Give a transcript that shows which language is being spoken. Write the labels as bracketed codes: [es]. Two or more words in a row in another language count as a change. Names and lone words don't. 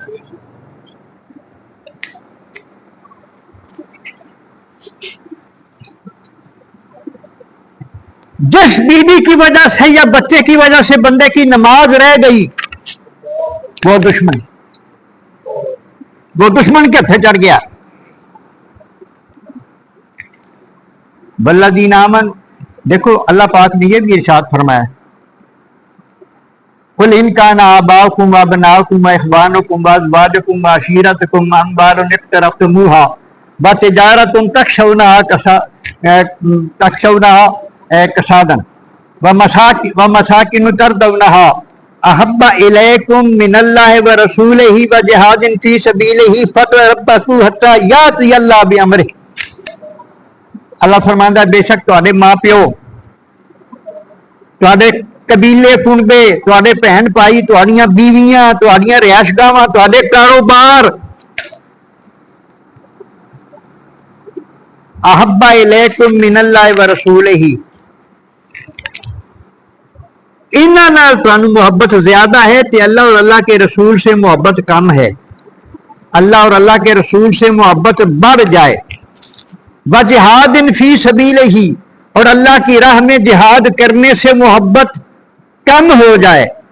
[ur] جس بیوی کی وجہ سے یا بچے کی وجہ سے بندے کی نماز رہ گئی، وہ دشمن کے ہتھے چڑھ گیا۔ [ar] والذین آمن، [ur] دیکھو اللہ پاک نے یہ بھی ارشاد فرمایا، [ar] قل ان کان آباؤکم وابناؤکم واخوانکم وازواجکم وعشیرتکم واموال اقترفتموها وتجارۃ تخشونها کسادا ومساکن ترضونها احب الیکم من اللہ ورسولہ وجہاد فی سبیلہ فتربصوا حتی یاتی اللہ بامرہ۔ [pa] اللہ فرماندا ہے بے شک تواڈے ماں پیو، تواڈے قبیلے کنبے، تواڈے بہن بھائی، تواڈیاں بیویاں، تواڈیاں رہائش گاواں، تواڈے کاروبار، [ar] احب الیکم من اللہ ورسولہ، [pa] انہاں نال تانوں محبت زیادہ ہے تے [ur] اللہ اور اللہ کے رسول سے محبت کم ہے۔ اللہ اور اللہ کے رسول سے محبت بڑھ جائے، [ar] وجہاد فی سبیلہ، [ur] اور اللہ کی راہ میں جہاد کرنے سے محبت کم ہو جائے۔